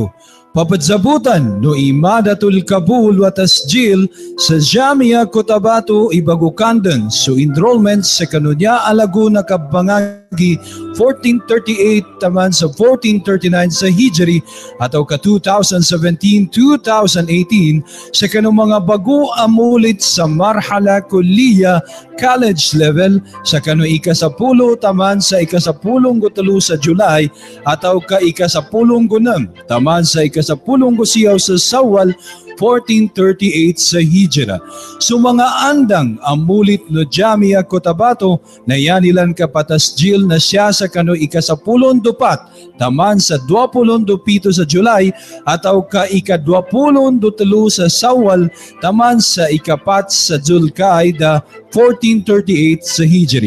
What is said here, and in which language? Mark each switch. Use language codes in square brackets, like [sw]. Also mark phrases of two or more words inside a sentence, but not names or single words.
[mdh] Papadsabutan no [ar] عمادة القبول والتسجيل [mdh] sa Jamia Cotabato Ibagukandan so enrollment sa kanunya Alaguna Kabangagi 1438 taman sa 1439 sa Hijri ataw ka 2017-2018 sa kanong mga bago amulit sa [ar] مرحلة كلية [en] college level [mdh] sa kano ikasapulong taman sa ikasapulong gutalo sa July ataw ka ikasapulong gunam taman sa ikasapulong gusiyaw sa Sawal 1438 sa Hijra. So mga andang amulit no Jamia Cotabato na yanilan kapatasjil na siya sa kano ikasapulong dupat taman sa 27 sa July ataw ka ika-23 sa Sawal taman sa ikapat sa Zulkaida 1438 sa Hijri.